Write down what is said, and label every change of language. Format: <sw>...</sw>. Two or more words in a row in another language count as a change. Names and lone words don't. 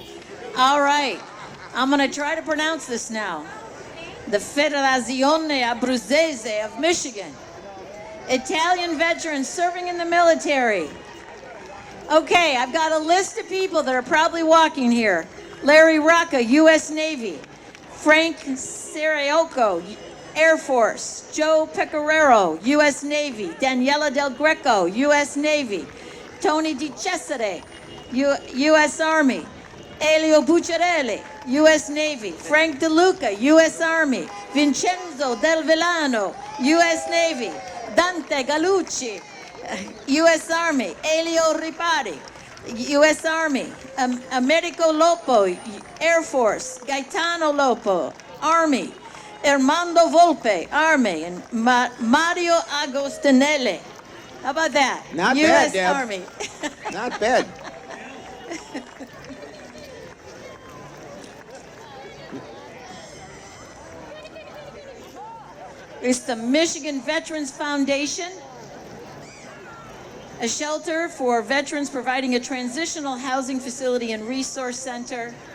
<en>All right. I'm going to try to pronounce this now. The Federazione Abruzzese of Michigan. Italian veterans serving in the military. Okay, I've got a list of people that are probably walking here. Larry Rocca, U.S. Navy. Frank Sarayoco, Air Force. Joe Pecoraro, U.S. Navy. Daniela Del Greco, U.S. Navy. Tony Di Cesare, U.S. Army. Elio Bucciarelli, U.S. Navy. Frank DeLuca, U.S. Army. Vincenzo Del Villano, U.S. Navy. Dante Galucci, U.S. Army. Elio Ripari, U.S. Army. Americo Lopo, Air Force. Gaetano Lopo, Army. Armando Volpe, Army. And Mario Agostinelli. How about that? Not U.S. bad, Deb. Army. Not bad. It's the Michigan Veterans Foundation, a shelter for veterans providing a transitional housing facility and resource center.</en>